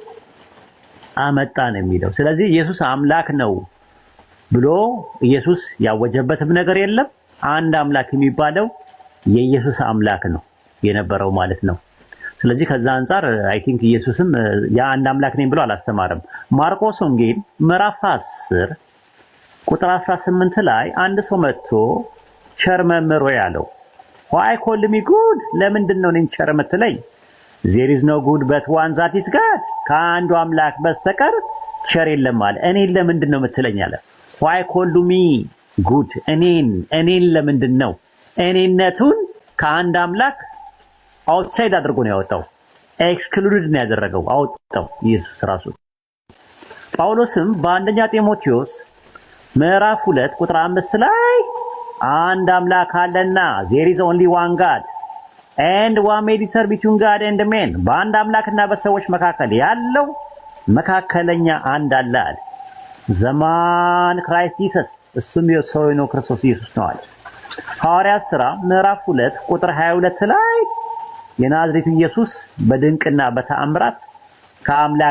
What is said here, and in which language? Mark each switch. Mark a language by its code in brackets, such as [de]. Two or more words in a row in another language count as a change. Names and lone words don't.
[am] አመጣ ነው የሚለው። ስለዚህ ኢየሱስ አምላክ ነው ብሎ ኢየሱስ ያወጀበትም ነገር የለም። አንድ አምላክ የሚባለው የኢየሱስ አምላክ ነው የነበረው ማለት ነው። ስለዚህ ከዛ አንፃር [en] I think [am] ኢየሱስም የአንድ አምላክ ነኝ ብሎ አላስተማረም። ማርቆስ ወንጌል ምዕራፍ 10 ቁጥር 18 ላይ አንድ ሰው መጥቶ ቸር መምህር ሆይ አለው። [en] why call me good? [am] ለምንድን ነው እኔን ቸር የምትለኝ? [en] there is no good but one that is God. [am] ከአንዱ አምላክ በስተቀር ቸር የለም አለ። እኔን ለምንድን ነው የምትለኝ አለ። [en] why call me good? [am] እኔን ለምንድን ነው? እኔነቱን ከአንድ አምላክ አውትሳይድ አድርጎ ነው ያወጣው። ኤክስክሉድድ ነው ያደረገው፣ አወጣው ኢየሱስ ራሱ። ጳውሎስም በአንደኛ ጢሞቴዎስ ምዕራፍ 2 ቁጥር 5 ላይ አንድ አምላክ አለና [en] there is only one God and one mediator between God and men [am] በአንድ አምላክና በሰዎች መካከል ያለው መካከለኛ አንድ አለ አለ። [en] the man Christ Jesus [am] እሱም የሰው ነው ክርስቶስ ኢየሱስ ነው አለ። ሐዋርያት ሥራ ምዕራፍ 2 ቁጥር 22 ላይ የናዝሬቱ ኢየሱስ በድንቅና በተአምራት ከአምላክ